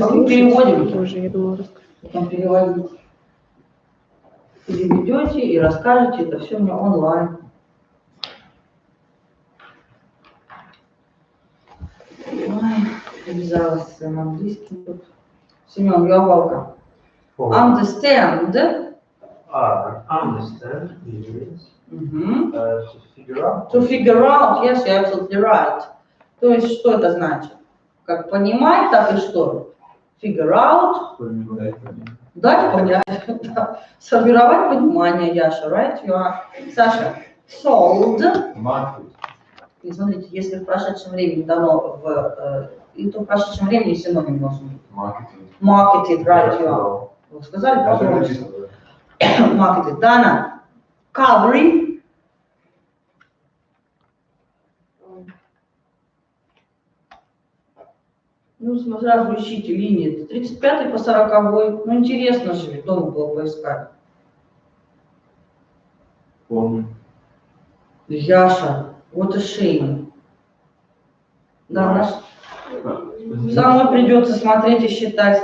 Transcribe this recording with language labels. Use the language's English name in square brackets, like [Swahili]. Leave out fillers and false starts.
[Russian] Потом переводим. Боже, я думала, расскажу. Потом переводить. Переведете и расскажете, это все мне онлайн. Ой, обязалась своим английским тут. [English] Семен, you're welcome. Understand. Understand means Мгм. to figure out. To figure out, yes, you're absolutely right. [Russian] То есть, что это значит? Как понимать, так и что? [English] Figure out. [Russian] Дать понять. Да. Сформировать понимание, Яша, right? [English] You are... Саша, sold. [Russian] И смотрите, если в прошедшем времени дано и то в прошедшем времени синоним должен быть. [English] Marketed, right, you are. [Russian] Вы сказали, пожалуйста. [English] Marketed. Дана, covering. [Russian] Ну, сразу ищите линии. 35 по 40. Ну, интересно же, ведь дома было поискать. Помню. [English] Яша, what a shame. [Russian] Да, наш... Самой придется смотреть и считать.